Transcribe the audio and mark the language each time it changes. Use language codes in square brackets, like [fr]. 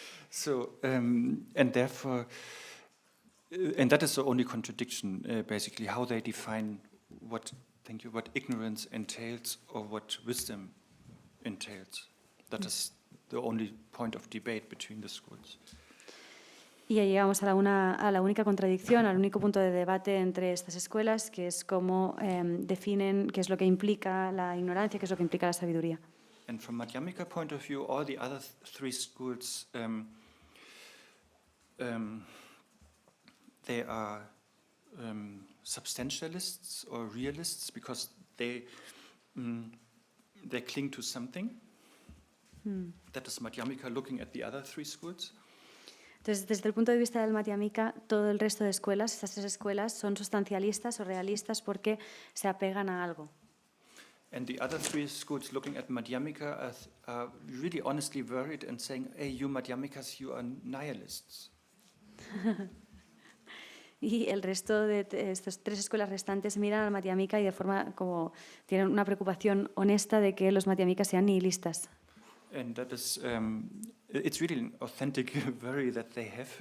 [en] So, and therefore, and that is the only contradiction, basically, how they define what ignorance entails or what wisdom entails. That is the only point of debate between the schools. [es] Y ya llegamos a la única contradicción, al único punto de debate entre estas escuelas, que es cómo definen qué es lo que implica la ignorancia, qué es lo que implica la sabiduría. [en] And from Madhyamika point of view, all the other three schools, they are substantialists or realists because they cling to something. That is Madhyamika looking at the other three schools. [es] Entonces, desde el punto de vista del Madhyamika, todo el resto de escuelas, estas tres escuelas, son sustancialistas o realistas porque se apegan a algo. [en] And the other three schools looking at Madhyamika are really honestly worried and saying, hey, you Madhyamikas, you are nihilists. [es] Y el resto de estas tres escuelas restantes miran al Madhyamika y de forma como tienen una preocupación honesta de que los Madhyamikas sean nihilistas. [en] And that is, it's really an authentic worry that they have.